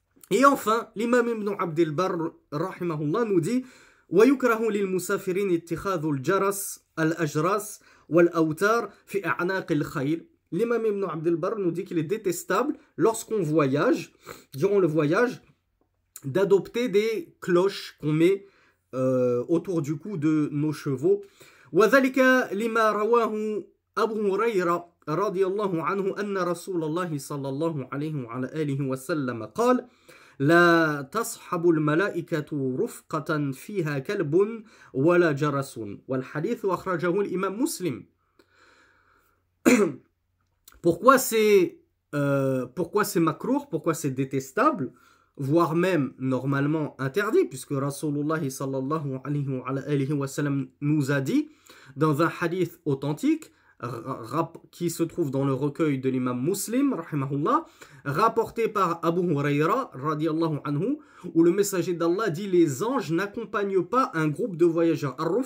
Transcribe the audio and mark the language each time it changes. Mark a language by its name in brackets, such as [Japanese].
[French] Et enfin, l'imam Ibn Abd al-Barr, rahimahullah, nous dit, [Arabic] ويكره للمسافرين اتخاذ الجرس الأجراس والأوتار في أعناق الخيل. [French] L'imam Ibn Abd al-Barr nous dit qu'il est détestable lorsqu'on voyage, durant le voyage, d'adopter des cloches qu'on met autour du cou de nos chevaux. [Arabic] وذلك لما رواه أبو هريرة رضي الله عنه أن رسول الله صلى الله عليه وعلى آله وسلم قال لا تصحب الملائكة رفقة فيها كلب ولا جرس والحديث أخرجه الإمام مسلم. [French] Pourquoi c'est makruh, pourquoi c'est détestable, voire même normalement interdit, puisque Rasulullah sallallahu alayhi wa sallam nous a dit dans un hadith authentique qui se trouve dans le recueil de l'imam Muslim, rahimahullah, rapporté par Abu Huraira, radiyallahu anhu, où le messager d'Allah dit les anges n'accompagnent pas un groupe de voyageurs.